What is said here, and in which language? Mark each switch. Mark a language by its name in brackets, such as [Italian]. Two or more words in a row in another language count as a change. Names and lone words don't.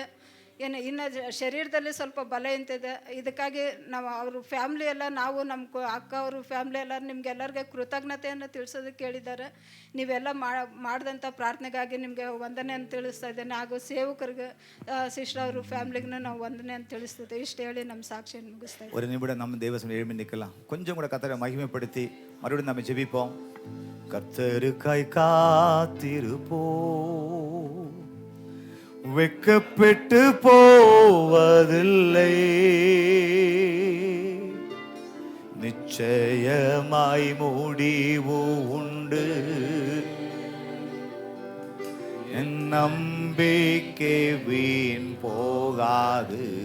[Kannada] ಏನು ಇನ್ನು ಶರೀರದಲ್ಲಿ ಸ್ವಲ್ಪ ಬಲ ಇಂತಿದೆ. ಇದಕ್ಕಾಗಿ ನಾವು ಅವ್ರ ಫ್ಯಾಮ್ಲಿ ಎಲ್ಲ ನಾವು ನಮ್ಮ ಅಕ್ಕ ಅವರು ಫ್ಯಾಮ್ಲಿ ಎಲ್ಲ ನಿಮಗೆಲ್ಲರಿಗೆ ಕೃತಜ್ಞತೆಯನ್ನು ತಿಳಿಸೋದಕ್ಕೆ ಕೇಳಿದ್ದಾರೆ. ನೀವೆಲ್ಲ ಮಾಡಿದಂಥ ಪ್ರಾರ್ಥನೆಗಾಗಿ ನಿಮಗೆ ವಂದನೆಯನ್ನು ತಿಳಿಸ್ತಾ ಇದ್ದೇನೆ. ಹಾಗೂ ಸೇವಕರಿಗೆ ಸಿಸ್ಟರ್ ಅವರು ಫ್ಯಾಮ್ಲಿಗೂ ನಾವು ವಂದನೆಯನ್ನು ತಿಳಿಸ್ತಿದ್ದೆ. ಇಷ್ಟು ಹೇಳಿ ನಮ್ಮ சாட்சிಯನ್ನು ಮುಗಿಸ್ತಾ ಇದ್ದೇನೆ. [Tamil] ஒரு நிமிடம் நம்ம தேவசம் எழுப்பி நிற்கலாம். கொஞ்சம் கூட கர்த்தரை மகிமைப்படுத்தி மறுபடியும் நம்ம ஜெபிப்போம். கர்த்தருக்காய் காத்திருப்போம், வெட்கப்பட்டு போவதில்லை, நிச்சயமாய் முடிவு உண்டு, என் நம்பிக்கை வீண் போகாது.